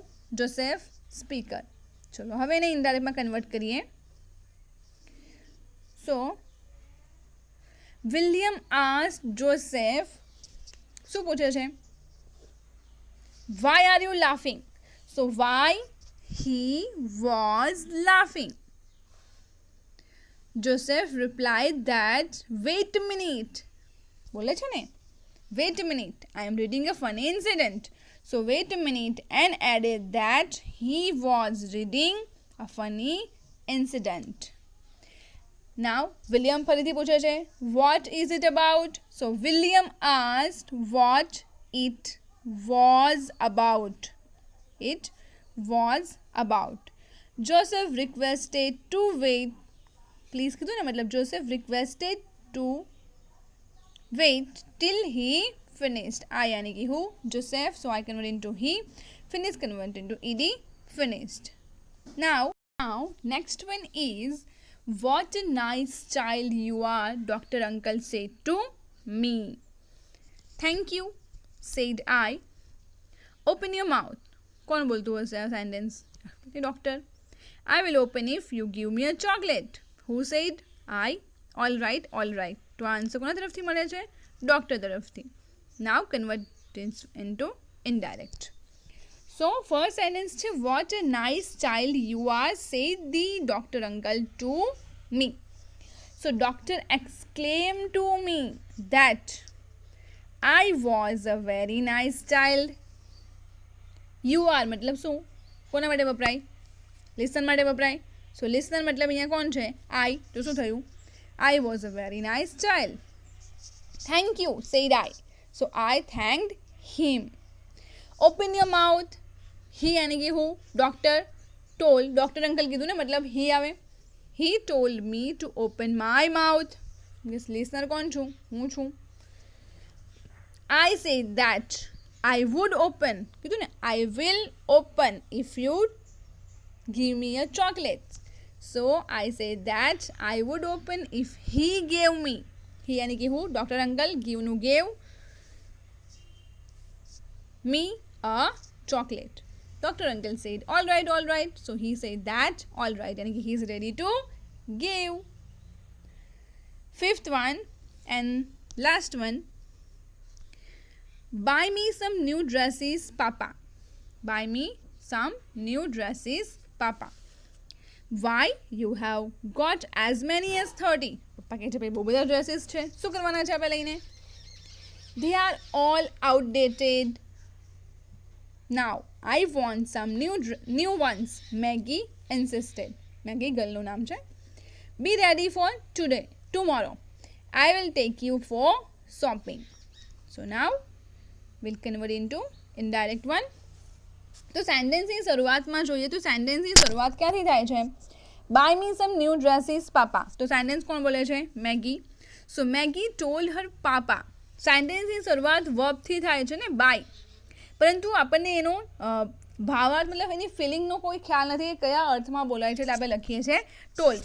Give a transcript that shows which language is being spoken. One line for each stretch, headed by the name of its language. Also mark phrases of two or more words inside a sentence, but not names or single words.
Gujarati: જોસેફ, સ્પીકર. ચલો હવે એને ઇનડાયરેક્ટમાં કન્વર્ટ કરીએ.
English: So William asked Joseph,
Gujarati: શું પૂછે છે?
English: Why are you laughing? So why he was laughing. Joseph replied that wait a minute.
Gujarati: બોલે છે ને,
English: wait a minute, I am reading a funny incident. So wait a minute and added that he was reading a funny incident. Now William
Gujarati: ફરીથી પૂછે છે
English: what is it about? So William asked what it was about. It was about. Joseph requested to wait. Please
Gujarati: કીધું ને, મતલબ
English: Joseph requested to wait till he finished. I
Hindi: यानी कि
English: who? Joseph. So I convert into he. Finish convert into ed. Finished. Now next one is what a nice child you are, Dr. Uncle said to me. Thank you, said I. Open your mouth.
Gujarati: કોણ બોલતું હશે આ સેન્ટેન્સ? ડોક્ટર.
English: I will open if you give me a chocolate. Who said? I. All right.
Gujarati: તો આ આન્સર કોના તરફથી મળે છે? ડોક્ટર તરફથી.
English: Now convert this into indirect. So first sentence છે what a nice child you are, said the doctor uncle to me. So doctor exclaimed to me that I was a very nice child. You are
Gujarati: मतलब શું? કોના માટે વપરાય? લિસન માટે વપરાય.
English: So listener
Gujarati: મતલબ અહીંયા કોણ છે? I. તો શું થયું?
English: I was a very nice child. Thank you, said I. So I thanked him. Open your mouth. He
Hindi: यानी कि
English: who? Doctor told. Doctor uncle
Gujarati: કીધું ને,
English: मतलब he આવે. He told me to open my mouth. Yes, listener
Gujarati: कौन છું? હું છું.
English: I said that I would open.
Gujarati: કીધું ને,
English: I will open if you give me a chocolate. So I said that I would open if he gave me. He
Hindi: यानी कि
English: who? Doctor uncle. Give નું gave me a chocolate. Doctor uncle said all right. So he said that all right
Hindi: यानी कि
English: he is ready to give. Fifth one and last one, buy me some new dresses, Papa. Buy me some new dresses, Papa. Why? You have got as many as 30.
Gujarati: પપ્પા કહે છે ભાઈ બહુ બધા ડ્રેસીસ છે, શું કરવાના છે આપણે લઈને?
English: They are all outdated. Now I want some new ones. Maggie insisted.
Gujarati: Maggie ગર્લનું નામ છે.
English: Be ready for tomorrow. I will take you for shopping. So now we'll convert into indirect one.
Gujarati: તો સેન્ટેન્સની શરૂઆતમાં જોઈએ તો સેન્ટેન્સની શરૂઆત ક્યાંથી થાય છે?
English: Buy me some new dresses Papa. તો સેન્ટેન્સ કોણ બોલે છે? મેગી. So Maggie told her Papa.
Gujarati: સેન્ટેન્સની શરૂઆત વર્બથી થાય છે ને, બાય. પરંતુ આપણને એનો ભાવાર્થ મતલબ એની ફિલિંગનો કોઈ ખ્યાલ નથી કે કયા અર્થમાં બોલાય છે, એટલે આપણે લખીએ છીએ ટોલ્ડ.